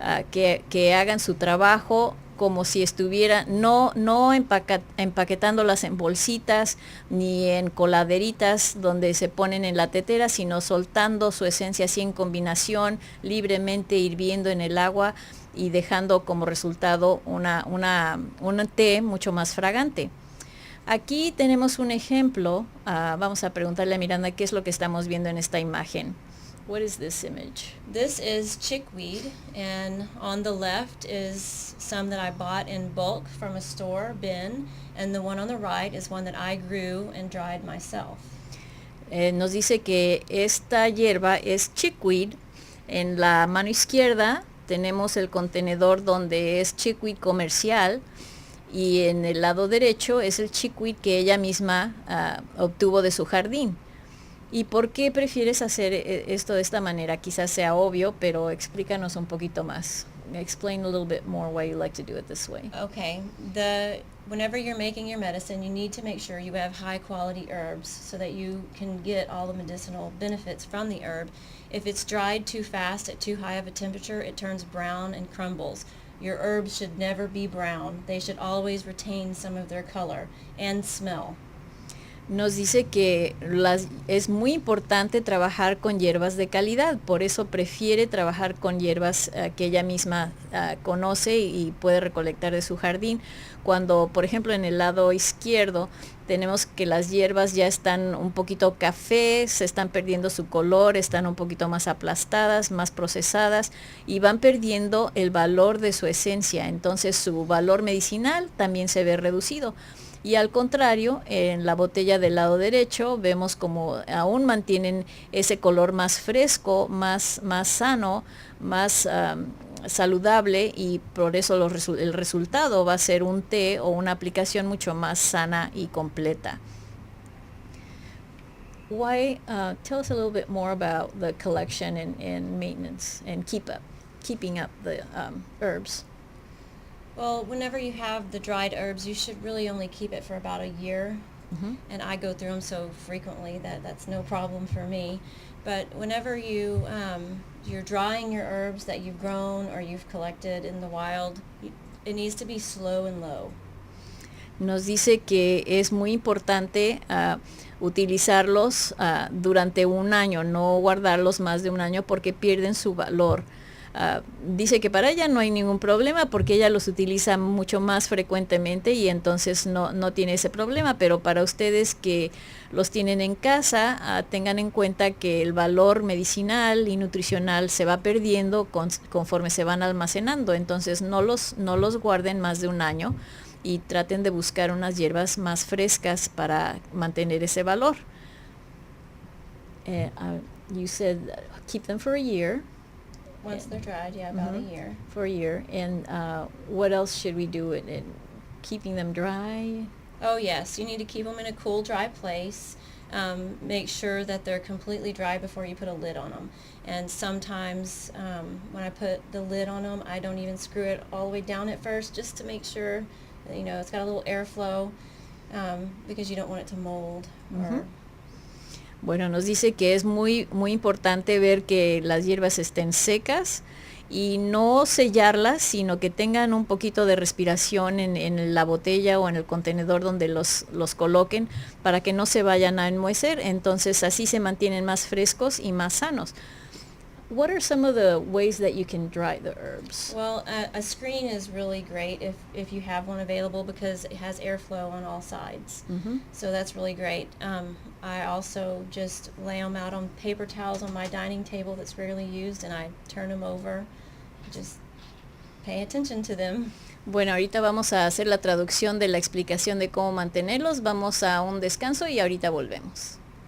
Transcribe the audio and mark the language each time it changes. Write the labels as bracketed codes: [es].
[es] que hagan su trabajo como si estuviera, no empaquetándolas en bolsitas ni en coladeritas donde se ponen en la tetera, sino soltando su esencia así en combinación, libremente hirviendo en el agua y dejando como resultado un té mucho más fragante. Aquí tenemos un ejemplo. Vamos a preguntarle a Miranda qué es lo que estamos viendo en esta imagen. [en] What is this image? This is chickweed, and on the left is some that I bought in bulk from a store bin, and the one on the right is one that I grew and dried myself. [es] Nos dice que esta hierba es chickweed. En la mano izquierda tenemos el contenedor donde es chickweed comercial y en el lado derecho es el chickweed que ella misma obtuvo de su jardín. ¿Y por qué prefieres hacer esto de esta manera? Quizás sea obvio, pero explícanos un poquito más. [en] Explain a little bit more why you like to do it this way. Okay. Whenever you're making your medicine, you need to make sure you have high quality herbs so that you can get all the medicinal benefits from the herb. If it's dried too fast at too high of a temperature, it turns brown and crumbles. Your herbs should never be brown. They should always retain some of their color and smell. [es] Nos dice que es muy importante trabajar con hierbas de calidad, por eso prefiere trabajar con hierbas que ella misma conoce y puede recolectar de su jardín. Cuando, por ejemplo, en el lado izquierdo tenemos que las hierbas ya están un poquito café, se están perdiendo su color, están un poquito más aplastadas, más procesadas y van perdiendo el valor de su esencia, entonces su valor medicinal también se ve reducido. Y al contrario, en la botella del lado derecho vemos como aún mantienen ese color más fresco, más sano, más saludable y por eso el resultado va a ser un té o una aplicación mucho más sana y completa. [en] Tell us a little bit more about the collection and maintenance and keeping up the herbs. Well, whenever you have the dried herbs, you should really only keep it for about a year. Mm-hmm. And I go through them so frequently that's no problem for me. But whenever you're drying your herbs that you've grown or you've collected in the wild, it needs to be slow and low. [es] Nos dice que es muy importante utilizarlos durante un año, no guardarlos más de un año porque pierden su valor. Dice que para ella no hay ningún problema porque ella los utiliza mucho más frecuentemente y entonces no tiene ese problema, pero para ustedes que los tienen en casa, tengan en cuenta que el valor medicinal y nutricional se va perdiendo conforme se van almacenando, entonces no los guarden más de un año y traten de buscar unas hierbas más frescas para mantener ese valor. [en] You said keep them for a year. Once they're dried, yeah, about a year. For a year. And what else should we do in keeping them dry? Oh yes, you need to keep them in a cool, dry place. Make sure that they're completely dry before you put a lid on them. And sometimes when I put the lid on them, I don't even screw it all the way down at first, just to make sure that, it's got a little airflow, because you don't want it to mold. [es] Bueno, nos dice que es muy, muy importante ver que las hierbas estén secas y no sellarlas, sino que tengan un poquito de respiración en la botella o en el contenedor donde los coloquen para que no se vayan a enmohecer. Entonces así se mantienen más frescos y más sanos. [en] What are some of the ways that you can dry the herbs? Well, a screen is really great if you have one available because it has airflow on all sides. So that's really great. I also just lay them out on paper towels on my dining table that's rarely used, and I turn them over. Just pay attention to them. [es] Bueno, ahorita vamos a hacer la traducción de la explicación de cómo mantenerlos. Vamos a un descanso y ahorita volvemos.